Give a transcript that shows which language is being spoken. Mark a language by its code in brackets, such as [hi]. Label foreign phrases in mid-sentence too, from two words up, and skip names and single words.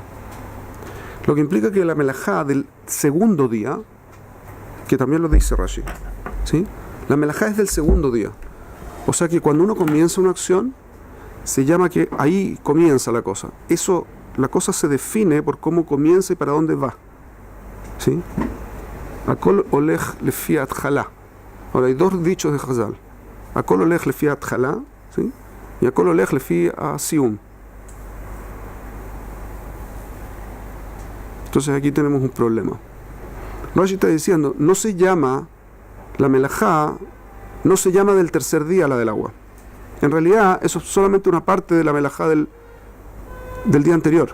[es] Lo que implica que la melajá del segundo día, que también lo dice Rashi, ¿sí? La melajá es del segundo día. O sea que cuando uno comienza una acción, se llama que ahí comienza la cosa. Eso, la cosa se define por cómo comienza y para dónde va. ¿Sí? [he] הכל הולך לפי התחלה. [es] Ahora hay dos dichos de Chazal. [he] הכל הולך לפי התחלה, [es] ¿sí? [he] Y הכל הולך לפי סיום. [es] Entonces aquí tenemos un problema. Rashi está diciendo, no se llama la melajá, no se llama del tercer día la del agua. En realidad eso es solamente una parte de la melajá del día anterior.